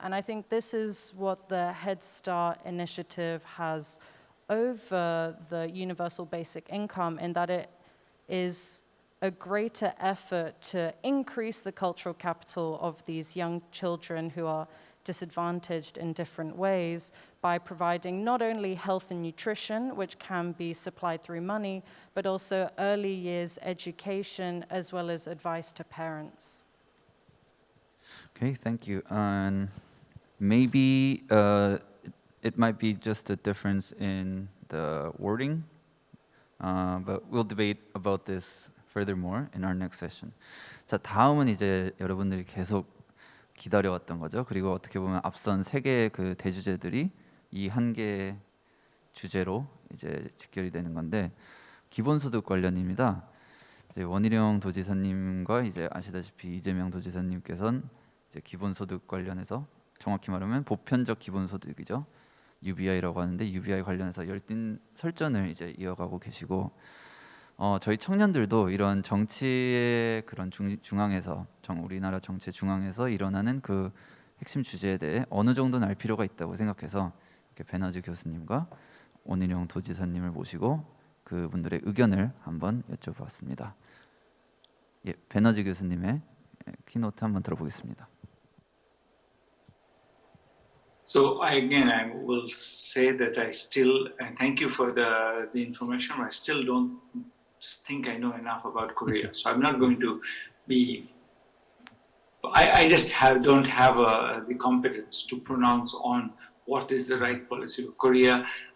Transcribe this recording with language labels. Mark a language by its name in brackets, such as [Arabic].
[English] And I think this is what the Head Start initiative has over the Universal Basic Income, in that it is a greater effort to increase the cultural capital of these young children who are disadvantaged in different ways by providing not only health and nutrition, which can be supplied through money, but also early years education as well as advice to parents. Okay, thank you. maybe it might be just a difference in the wording, but we'll debate about this furthermore in our next session. [Korean] 자, 다음은 이제 여러분들이 계속 기다려왔던 거죠. 그리고 어떻게 보면 앞선 세 개의 그 대주제들이 이 한 개의 주제로 이제 직결이 되는 건데 기본소득 관련입니다. 이제 원희룡 도지사님과 이제 아시다시피 이재명 도지사님께서는 이제 기본소득 관련해서 정확히 말하면 보편적 기본소득이죠. UBI라고 하는데 UBI 관련해서 열띤 설전을 이제 이어가고 계시고 저희 청년들도 이런 정치의 그런 중앙에서 우리나라 정치의 중앙에서 일어나는 그 핵심 주제에 대해 어느 정도는 알 필요가 있다고 생각해서 이렇게 배너지 교수님과 원희룡 도지사님을 모시고 그분들의 의견을 한번 여쭤보았습니다. 예, 배너지 교수님의 키노트 한번 들어보겠습니다. [English] So I will say that I still thank you for the information. I still don't think I know enough about Korea, so I'm not going to be. I just don't have the competence to pronounce on what is the right policy of Korea.